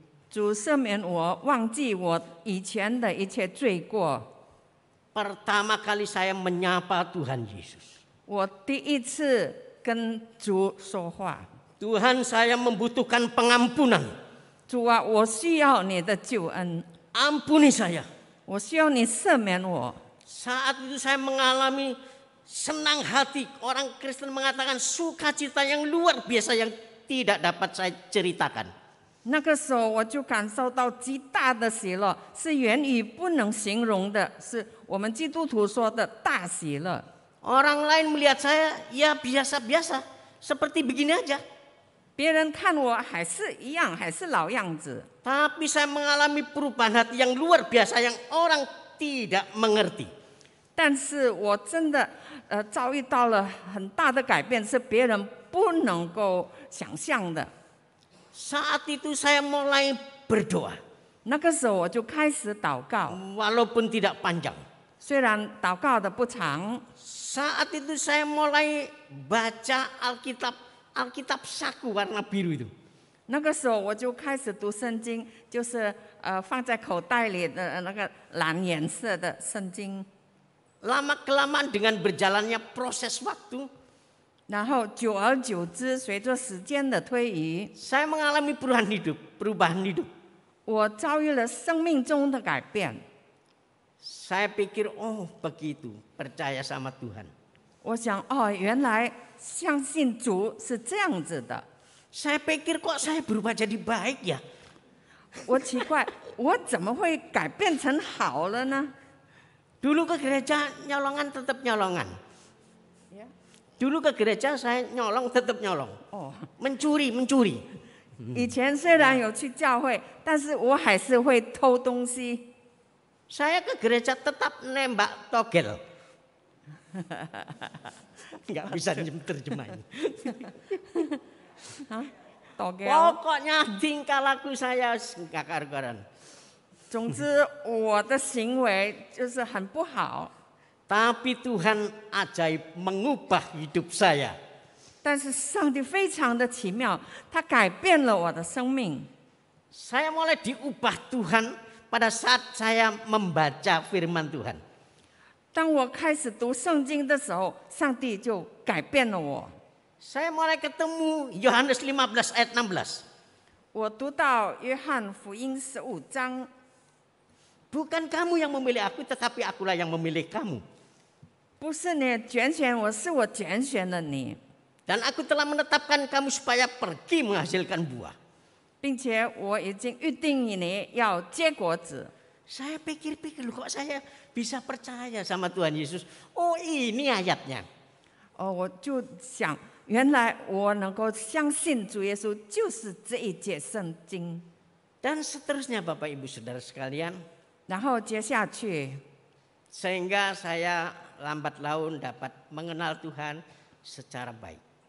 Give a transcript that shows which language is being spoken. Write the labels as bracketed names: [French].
[Chinese] 主赦免我，忘记我以前的一切罪过。 [Indonesian] Pertama kali saya menyapa Tuhan Yesus. [Chinese] 我第一次跟主说话， [Indonesian] Tuhan, saya membutuhkan pengampunan. [Chinese] 主啊，我需要你的救恩， [Indonesian] Ampuni saya. [Chinese] 我需要你赦免我。 [Indonesian] Saat itu saya mengalami senang hati. Orang Kristen mengatakan sukacita yang luar biasa yang tidak dapat saya ceritakan. [Chinese] 那个时候我就感受到极大的喜乐，是言语不能形容的，是我们基督徒说的大喜乐。 [Indonesian] Orang lain melihat saya ya biasa-biasa, seperti begini aja. [Chinese] 别人看我还是一样，还是老样子， [Indonesian] Tapi saya mengalami perubahan hati yang luar biasa yang orang tidak mengerti. [Chinese] 但是我真的遭遇到了很大的改变，是别人不能够想象的。 [Indonesian] Saat itu saya mulai berdoa, [Chinese] 那个时候我就开始祷告， [Indonesian] walaupun tidak panjang. [Chinese] 虽然祷告的不长， [Indonesian] Saat itu saya mulai baca Alkitab saku warna biru itu. [Chinese] 那个时候我就开始读圣经，就是放在口袋里的那个蓝颜色的圣经。 [Indonesian] Lama kelamaan dengan berjalannya proses waktu, [Chinese] 然后久而久之，随着时间的推移， [Indonesian] saya mengalami perubahan hidup. [Chinese] 我遭遇了生命中的改变。 [Indonesian] Saya pikir, oh begitu, percaya sama Tuhan. [Chinese] 我想，哦，原来相信主是这样子的。 [Indonesian] Saya pikir kok saya berubah jadi baik ya. [Chinese] 我奇怪，我怎么会改变成好了呢？ [Indonesian] Dulu ke gereja nyolongan tetap nyolongan. Ya. Dulu ke gereja saya nyolong tetap nyolong. 哦， Mencuri. [Chinese] 以前虽然有去教会，但是我还是会偷东西。 [Indonesian] Saya ke gereja tetap nembak togel. Nggak bisa terjemahin. [Chinese] 祷告。 [Indonesian] Pokoknya tingkah laku saya nggak karu-karuan. [Chinese] 总之，我的行为就是很不好。 [Indonesian] Tapi Tuhan ajaib mengubah hidup saya. [Chinese] 但是上帝非常的奇妙，他改变了我的生命。 [Indonesian] Saya mulai diubah Tuhan pada saat saya membaca firman Tuhan. [Chinese] 当我开始读圣经的时候，上帝就改变了我。 [Indonesian] Saya mulai ketemu Yohanes 15 ayat 16. [Chinese] 我读到约翰福音15章， [Indonesian] Bukan kamu yang memilih aku, tetapi akulah yang memilih kamu. [Chinese] 不是你拣选我，是我拣选了你， [Indonesian] Dan aku telah menetapkan kamu supaya pergi menghasilkan buah. [Chinese] 并且我已经预定你要结果子。 [Indonesian] Saya pikir-pikir, loh kok saya bisa percaya sama Tuhan Yesus. Oh ini ayatnya. [Chinese] 哦，我就想，原来我能够相信主耶稣，就是这一节圣经。 [Indonesian] Dan seterusnya Bapak Ibu Saudara sekalian. [Chinese] 然后接下去， [Indonesian] Sehingga saya lambat laun dapat mengenal Tuhan secara baik.